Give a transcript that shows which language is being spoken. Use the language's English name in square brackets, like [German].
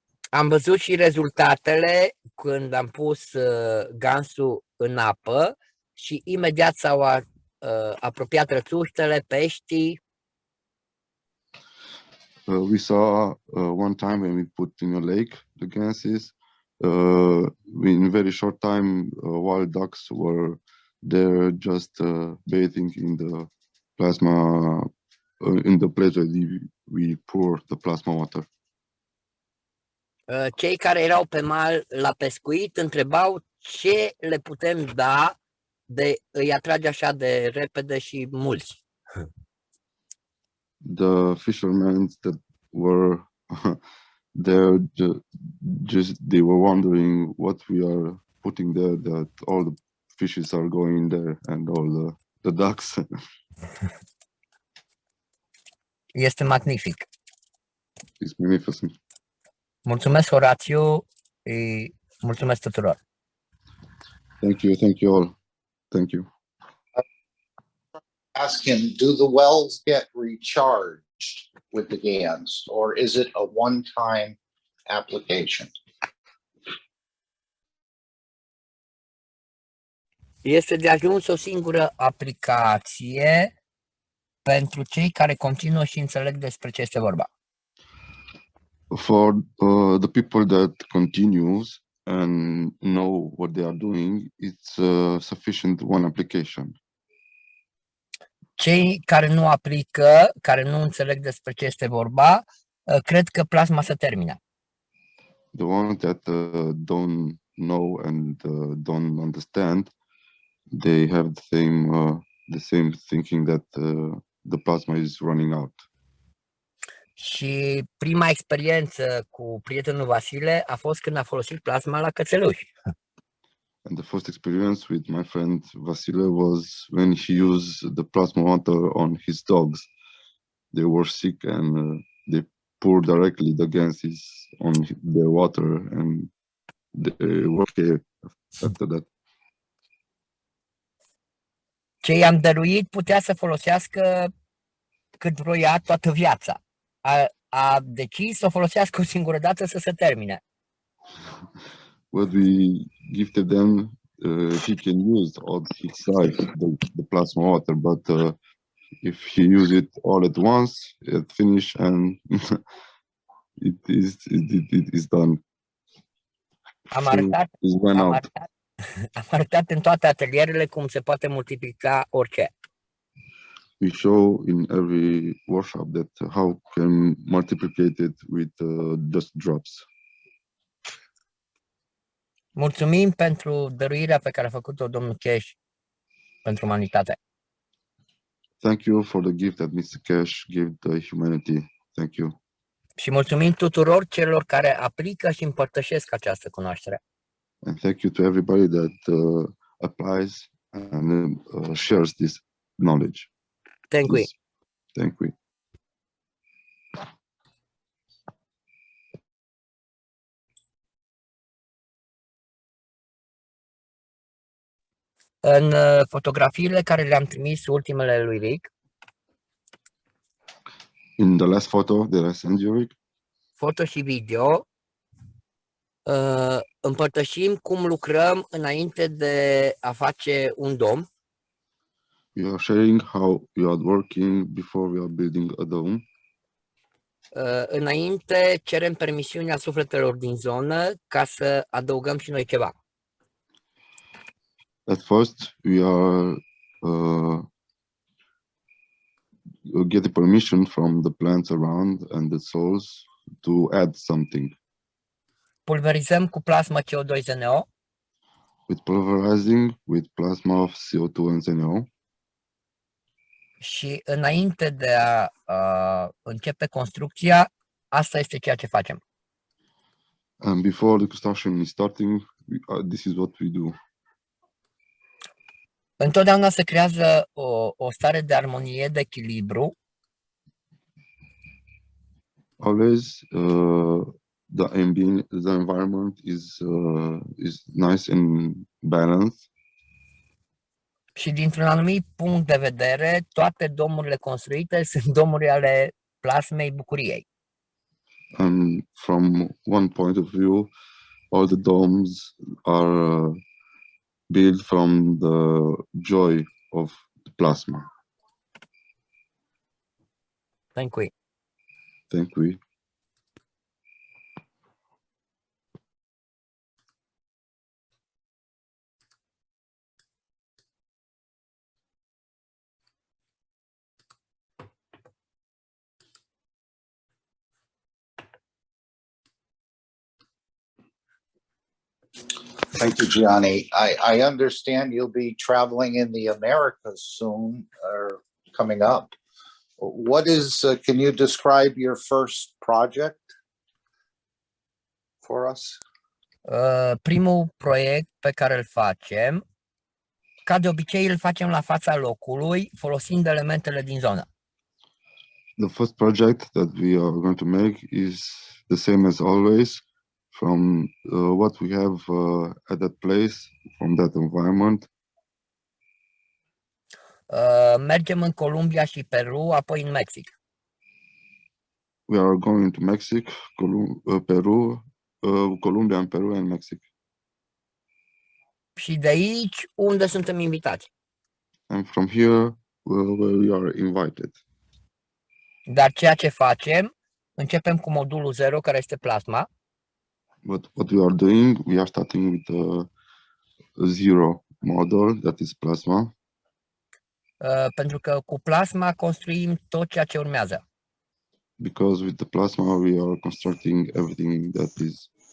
[Romanian] Am văzut și rezultatele când am pus gansul în apă și imediat s-au apropiat rățuștele, peștii. [English] We saw one time when we put in a lake the ganses. In very short time, wild ducks were there just bathing in the plasma, in the place where we pour the plasma water. [Romanian] Cei care erau pe mal la pescuit întrebau ce le putem da de îi atrage așa de repede și mulți. [English] The fishermen that were there, they were wondering what we are putting there, that all the fishes are going there and all the ducks. [Romanian] Este magnific. [English] It's magnificent. [Romanian] Mulțumesc, Horațiu, și mulțumesc tuturor. [English] Thank you all. Thank you. Ask him, do the wells get recharged with the GANs, or is it a one-time application? [Romanian] Este de ajuns o singură aplicație pentru cei care continuă și înțeleg despre ce este vorba. [English] For the people that continues and know what they are doing, it's sufficient one application. [Romanian] Cei care nu aplică, care nu înțeleg despre ce este vorba, cred că plasma se termină. [English] The ones that don't know and don't understand, they have the same thinking that the plasma is running out. [Romanian] Și prima experiență cu prietenul Vasile a fost când a folosit plasma la cățeluși. [English] And the first experience with my friend Vasile was when he used the plasma water on his dogs. They were sick and they pour directly the gases on the water and they work after that. [Romanian] Ce i-am dăruit putea să folosească cât vroia toată viața. A decis să o folosească o singură dată să se termine. [English] What we gifted them, he can use all his life the plasma water, but if he use it all at once, it finish and it is done. [Romanian] Am arătat, [English] It went [Romanian] am [English] out. [Romanian] arătat, am arătat în toate atelierele cum se poate multiplica orice. [English] We show in every workshop that how can multiplicate it with just drops. [Romanian] Mulțumim pentru dăruirea pe care a făcut-o domnul Cash pentru umanitate. [English] Thank you for the gift that Mr. Cash gave the humanity. Thank you. [Romanian] Și mulțumim tuturor celor care aplică și împărtășesc această cunoaștere. [English] And thank you to everybody that applies and shares this knowledge. Thank you. Thank you. [Romanian] În fotografiile care le-am trimis ultimele lui Rick, [English] In the last photo that I sent you, Rick, [Romanian] foto și video, împărtășim cum lucrăm înainte de a face un dom. [English] we are sharing how we are working before we are building a dome. [Romanian] Înainte cerem permisiunea sufletelor din zonă ca să adăugăm și noi ceva. [English] At first, we are get the permission from the plants around and the souls to add something. [Romanian] Pulverizăm cu plasma CO2-ZNO [English] With pulverizing with plasma of CO2 and ZNO. [Romanian] și înainte de a începe construcția, asta este ceea ce facem. [English] And before the construction is starting, this is what we do. [Romanian] Întotdeauna se creează o stare de armonie, de echilibru, [English] Always, the environment is nice and balanced. [Romanian] și dintr-un anumit punct de vedere, toate domurile construite sunt domuri ale plasmei bucuriei. [English] And from one point of view, all the domes are built from the joy of the plasma. Thank you. Thank you. Thank you, Giani. I understand you'll be traveling in the Americas soon or coming up. What is, can you describe your first project for us? [Romanian] Primul proiect pe care îl facem, ca de obicei îl facem la fața locului, folosind elementele din zonă. [English] The first project that we are going to make is the same as always, from what we have at that place, from that environment. [Romanian] Mergem în Columbia și Peru, apoi în Mexic. [English] We are going to Mexico, Peru, Colombia and Peru and Mexico. [Romanian] Și de aici, unde suntem invitați. [English] And from here, where we are invited. [Romanian] Dar ceea ce facem, începem cu modulul 0, care este plasma. [English] But what we are doing, we are starting with a zero model, that is plasma. [Romanian] Pentru că cu plasma construim tot ceea ce urmează. [English] Because with the plasma, we are constructing everything that is.